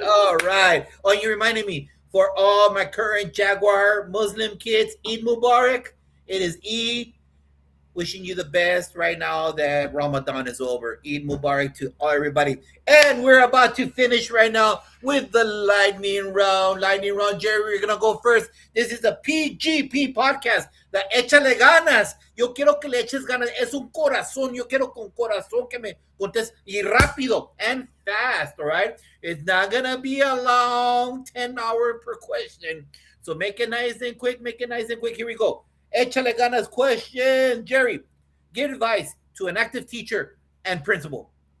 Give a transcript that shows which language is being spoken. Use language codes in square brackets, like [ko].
[en] All right. Oh, you reminded me. For all my current Jaguar Muslim kids, Eid Mubarak. It is Eid. Wishing you the best right now that Ramadan is over. Eid Mubarak to everybody. And we're about to finish right now with the lightning round. Lightning round, Jerry, we're going to go first. This is a PGP podcast. The Échale Ganas. [es] Yo quiero que le eches ganas. Es un corazón. Yo quiero con corazón que me contestes. Y rápido [en] and fast, all right? It's not going to be a long 10-hour per question. So make it nice and quick. Make it nice and quick. Here we go. Échale ganas question. Jerry, give advice to an active teacher and principal.